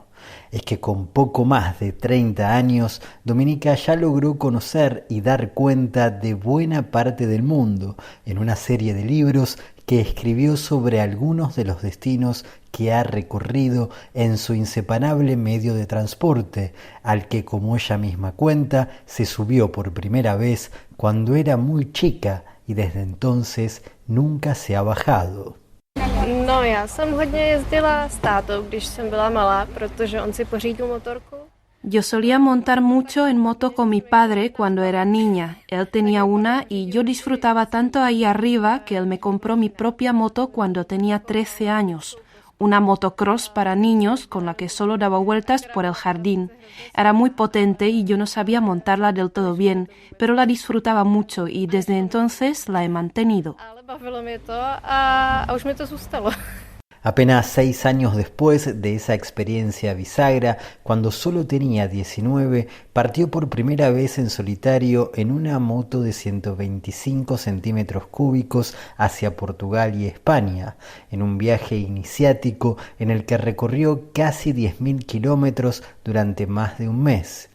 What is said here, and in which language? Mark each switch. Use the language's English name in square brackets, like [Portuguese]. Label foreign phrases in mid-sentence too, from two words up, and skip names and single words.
[Spanish] Es que con poco más de 30 años, Dominika ya logró conocer y dar cuenta de buena parte del mundo en una serie de libros que escribió sobre algunos de los destinos que ha recorrido en su inseparable medio de transporte, al que, como ella misma cuenta, se subió por primera vez cuando era muy chica y desde entonces nunca se ha bajado. [Czech] No, já jsem hodně jezdila s tátou, když jsem byla malá, protože on si pořídil motorku. [Spanish] Yo solía montar mucho en moto con mi padre cuando era niña. Él tenía una y yo disfrutaba tanto ahí arriba que él me compró mi propia moto cuando tenía 13 años. Una motocross para niños con la que solo daba vueltas por el jardín. Era muy potente y yo no sabía montarla del todo bien, pero la disfrutaba mucho y desde entonces la he mantenido. [Czech] Ale bavilo mě to a už mi to zůstalo. [Spanish] Apenas 6 años después de esa experiencia bisagra, cuando solo tenía 19, partió por primera vez en solitario en una moto de 125 centímetros cúbicos hacia Portugal y España, en un viaje iniciático en el que recorrió casi 10.000 kilómetros durante más de un mes.